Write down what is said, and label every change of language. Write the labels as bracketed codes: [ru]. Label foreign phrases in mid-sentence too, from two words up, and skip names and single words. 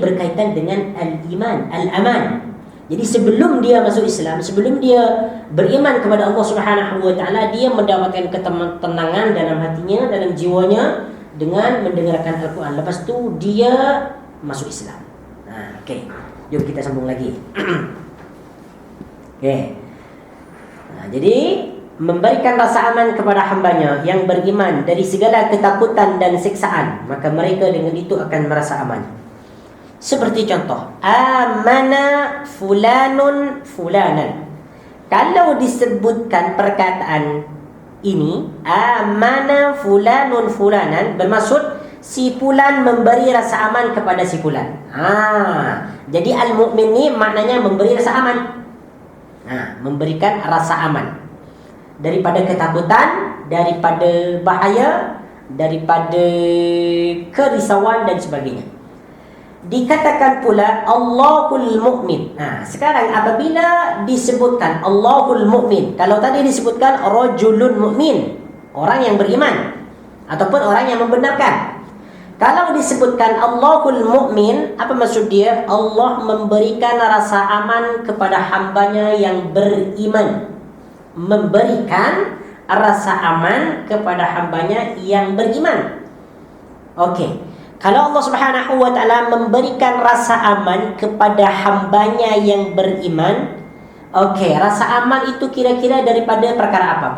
[ms] Ini berkaitan dengan [ar] الإيمان، الأمان. [ms] Jadi sebelum dia masuk Islam, sebelum dia beriman kepada Allah [ar] سبحانه وتعالى, [ms] dia mendapatkan ketenangan dalam hatinya, dalam jiwanya dengan mendengarkan Al-Quran. Lepas tu dia masuk Islam. Okey. Jom kita sambung lagi. Okey. Jadi memberikan rasa aman kepada hambanya yang beriman dari segala ketakutan dan siksaan, maka mereka dengan itu akan merasa aman. Seperti contoh, [ar] أمن فلان فلانا. [ms] Kalau disebutkan perkataan ini, [ar] أمن فلان فلانا, [ms] bermaksud si fulan memberi rasa aman kepada si fulan. Jadi al-mu'min ni maknanya memberi rasa aman. Memberikan rasa aman daripada ketakutan, daripada bahaya, daripada kerisauan dan sebagainya. Dikatakan pula [ar] الله المؤمن. [ms] Sekarang apabila disebutkan [ar] الله المؤمن, [ms] kalau tadi disebutkan [ar] رجل مؤمن, [ms] orang yang beriman ataupun orang yang membenarkan. Kalau disebutkan [ar] الله المؤمن, [ms] apa maksud dia? Allah memberikan rasa aman kepada hambanya yang beriman. Memberikan rasa aman kepada hambanya yang beriman. Okey. Kalau Allah [ar] سبحانه وتعالى [ms] memberikan rasa aman kepada hambanya yang beriman, okey, rasa aman itu kira-kira daripada perkara apa?